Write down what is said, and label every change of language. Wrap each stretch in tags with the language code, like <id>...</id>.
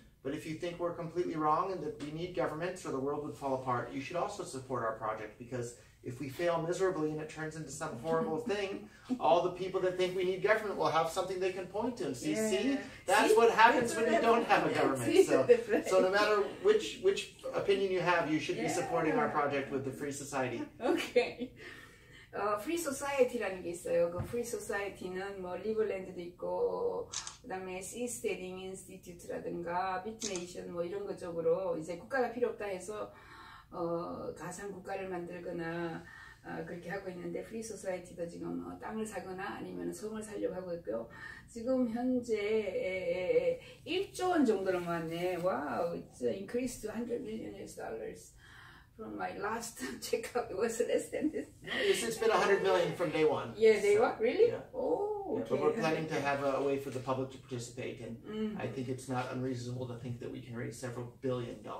<en>But if you think we're completely wrong and that we need governments or the world would fall apart, you should also support our project, because if we fail miserably and it turns into some horrible thing, all the people that think we need government will have something they can point to and see, that's what happens when you don't have a government. So no matter which opinion you have, you should be supporting our project with the Free Society. Okay.</en> <ko>Free Society라는 게 있어요. 그 Free Society는 뭐 리버랜드도 있고, 그다음에 시스테딩 인스티튜트라든가 비트네이션 뭐 이런 것 쪽으로 이제 국가가 필요 없다 해서 가상 국가를 만들거나 그렇게 하고 있는데, 프리 소사이티도 지금 땅을 사거나 아니면 성을 살려고 하고 있고요. 지금 현재 1조 원 정도로 모았네.</ko> <en>와우, it's increased to $100 million. From my last checkup, it was less than this. It's been $100 million from day one. Yeah, day one? Really? Yeah. Oh, okay. But we're planning to have a way for the public to participate, and I think it's not unreasonable to think that we can raise several $1 billion.</en>